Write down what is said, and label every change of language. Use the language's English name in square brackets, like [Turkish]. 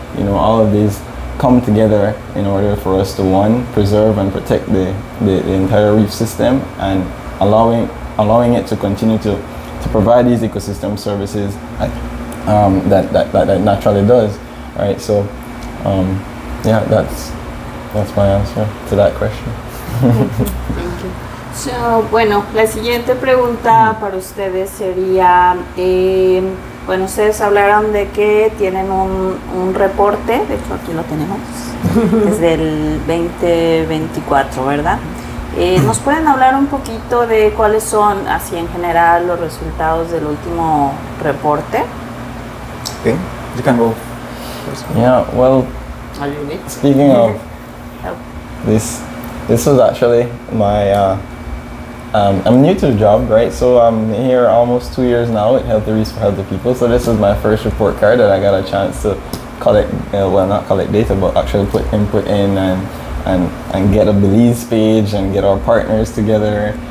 [English] You know, all of these come together in order for us to, one, preserve and protect the entire reef system, and allowing it to continue to provide these ecosystem services that naturally does, right? So yeah, that's my answer to that question. Thank you. [Spanish] So, bueno, la siguiente pregunta para ustedes sería, bueno, ustedes hablaron de que tienen un reporte, de hecho aquí lo tenemos, es del 2024, ¿verdad? ¿Nos pueden hablar un poquito de cuáles son, así en general, los resultados del último reporte? [English] Okay, you can go first. Yeah, well, speaking of this was actually my I'm new to the job, right? So I'm here almost 2 years now at Healthy Reefs for Healthy People. So this is my first report card that I got a chance to collect, not collect data, but actually put input in and get a Belize page and get our partners together.